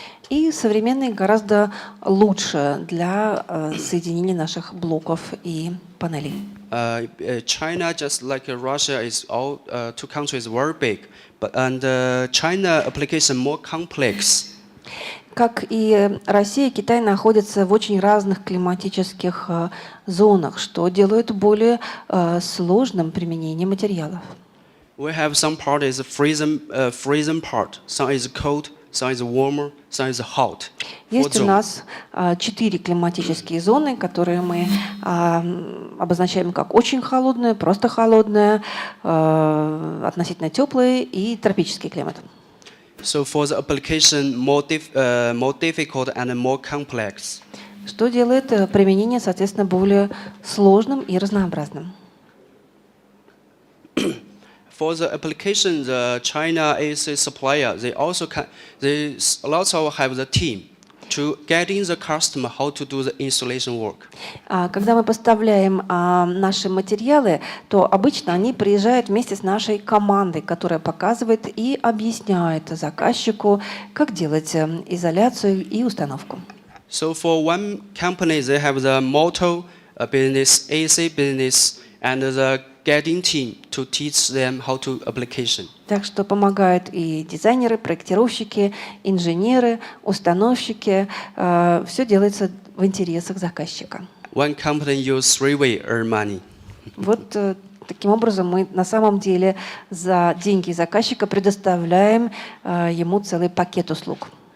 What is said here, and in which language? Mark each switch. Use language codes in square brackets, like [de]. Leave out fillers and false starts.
[ru] И современный гораздо лучше для соединения наших блоков и панелей. [en] China, just like Russia, is all two countries very big, but China application more complex. [ru] Как и Россия, Китай находятся в очень разных климатических зонах, что делает более сложным применение материалов. [en] We have some part is freezing part, some is cold, some is warmer, some is hot. [ru] Есть у [en] zone. [ru] нас 4 климатические зоны, которые мы обозначаем как очень холодная, просто холодная, относительно теплые и тропический климат. [en] So for the application more difficult and more complex. [ru] Что делает применение, соответственно, более сложным и разнообразным. [en] For the application, the China AC supplier, they also also have the team to guiding the customer how to do the installation work. [ru] Когда мы поставляем наши материалы, то обычно они приезжают вместе с нашей командой, которая показывает и объясняет заказчику, как делать изоляцию и установку. [en] So for one company, they have the motor business, AC business, and the guiding team to teach them how to application. [ru] Так что помогают и дизайнеры, проектировщики, инженеры, установщики. Все делается в интересах заказчика. [en] One company use 3-way earn money. [ru] Вот таким образом мы на самом деле за деньги заказчика предоставляем ему целый пакет услуг.